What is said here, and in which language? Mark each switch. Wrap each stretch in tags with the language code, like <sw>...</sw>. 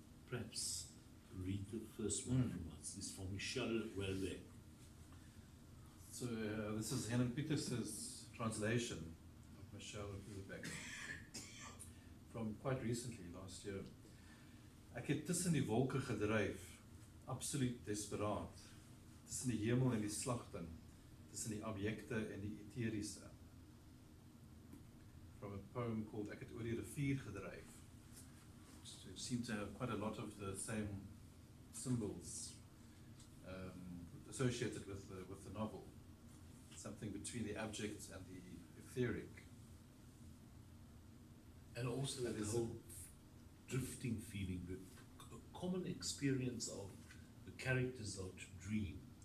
<en>Perhaps read the first one from us. It's from Michel Houellebecq. So this is Eben Viktor's translation of Michel Houellebecq from quite recently, last year.</en> <af>Ek het tussen die wolke gedryf, absoluut desperaat, tussen die hemel en die slagting, tussen die objekte en die eteriese.</af> <en>From a poem called Ek het oor die rivier gedryf. So it seems to have quite a lot of the same symbols associated with the novel. Something between the abject and the etheric. And also that whole drifting feeling, the common experience of the characters are to dream.</en>